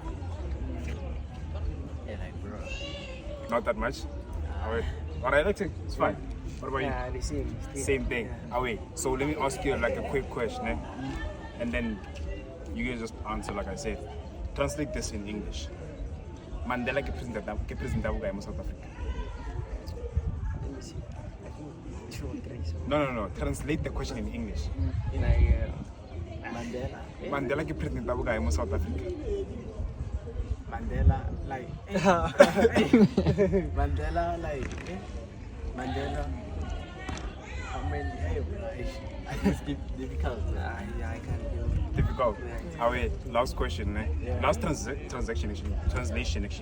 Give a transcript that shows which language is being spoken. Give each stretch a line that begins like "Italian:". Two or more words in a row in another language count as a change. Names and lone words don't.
English: Yeah, like, bro. Not that much. Alright. Alright, that's it. It's fine. What about Yeah, the same. Same thing. Yeah. Away. So let me ask you like a quick question, and then you guys just answer like I said. Translate this in English.
Tswana: Mandela ke president wa bokae mo South Africa?
English: Let me see. I think 2 or 3. So. No. Translate the question in English. Like Mandela.
Tswana: Mandela ke president wa bokae mo South Africa?
English: Mandela, like. Mandela, like. Mandela. How many? It's difficult. Yeah, I can't do it. Difficult. Yeah. Away. Last question, Yeah. Last translation actually.